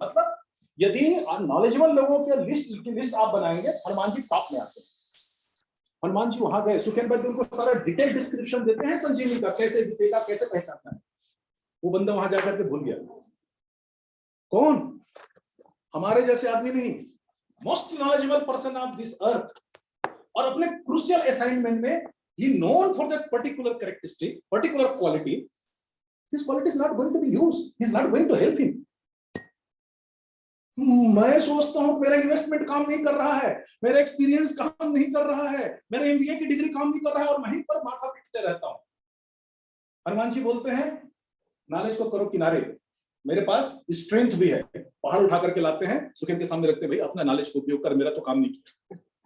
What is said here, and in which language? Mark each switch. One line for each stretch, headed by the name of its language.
Hindi: मतलब यदि नॉलेजेबल लोगों के लिस्ट आप बनाएंगे, हनुमान जी टॉप में आते हैं। हनुमान जी वहां गए, सुखेन वैद्य उनको सारा डिटेल डिस्क्रिप्शन देते हैं संजीवनी का, कैसे दिखेगा, कैसे पहचानना है। वो बंदा वहां जाकर के भूल गया। कौन? हमारे जैसे आदमी नहीं,
English: Most knowledgeable person of this earth.
Hindi: और अपने क्रूशियल असाइनमेंट में
English: he known for that particular characteristic, particular quality, this quality is not going to be used, he is not going to help him.
Hindi: मैं सोचता हूं मेरा investment काम नहीं कर रहा है, मेरा एक्सपीरियंस काम नहीं कर रहा है, मेरा एमबीए की डिग्री काम नहीं कर रहा है, और वहीं पर माथा पीटते रहता हूं। हनुमान जी बोलते हैं नॉलेज को करो किनारे, मेरे पास स्ट्रेंथ भी है। पहाड़ उठा करके लाते हैं, सुखेन के सामने रखते हैं, भाई अपना नॉलेज को उपयोग कर, मेरा तो काम नहीं किया।